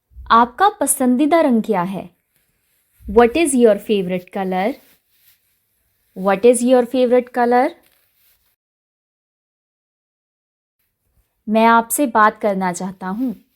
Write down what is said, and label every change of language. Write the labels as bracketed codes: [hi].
[hi] आपका पसंदीदा रंग क्या है? [en] What is your favorite color? What is your favorite color? [hi] मैं आपसे बात करना चाहता हूँ.